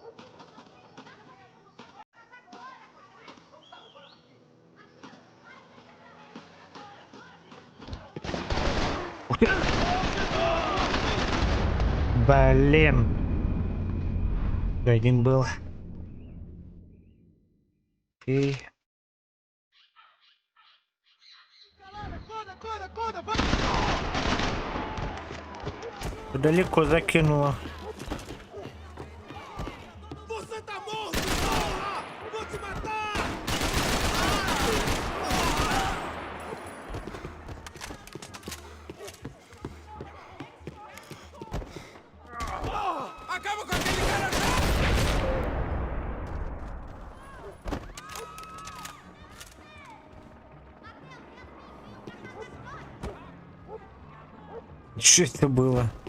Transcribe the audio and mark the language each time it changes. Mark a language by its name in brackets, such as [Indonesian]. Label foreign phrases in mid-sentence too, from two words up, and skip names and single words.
[Russian] Блин. Один был. И... Далеко закинуло. [Portuguese] Acaba com aquele cara já! [Russian] Что это было?